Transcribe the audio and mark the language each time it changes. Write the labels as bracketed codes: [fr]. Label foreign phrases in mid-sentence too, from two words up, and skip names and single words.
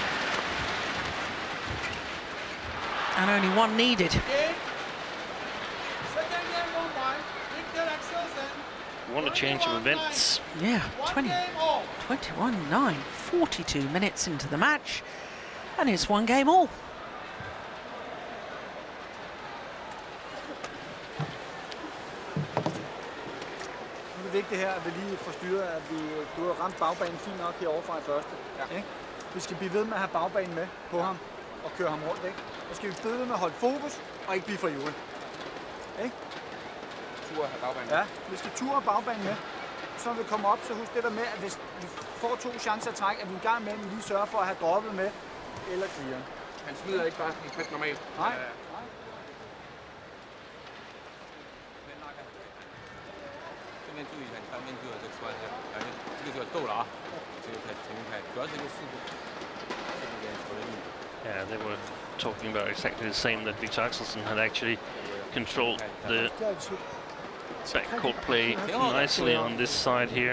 [en] And only one needed. Second game won by Viktor Axelsen. What a change of events. Yeah, 1 game all. 21-9, 42 minutes into the match, and it's 1 game all. [da] Det er vigtigt her, at vi lige får styret, at du har ramt bagbanen fint nok herovre fra i første. Ja. Ikke? Vi skal blive ved med at have bagbanen med på ham og køre ham rundt. Ikke? Så skal vi blive ved med at holde fokus og ikke blive for ivrig. Ikke? Tur have bagbanen. Ja, vi skal ture bagbanen med. Så når vi kommer op, så husk det der med, at hvis vi får 2 chancer at trække, at vi en gang imellem lige sørger for at have droppet med eller clear. Han smider ikke bare sådan normalt. Nej. [en] Yeah, they were talking about exactly the same, that Viktor Axelsen had actually controlled the backcourt play nicely on this side here.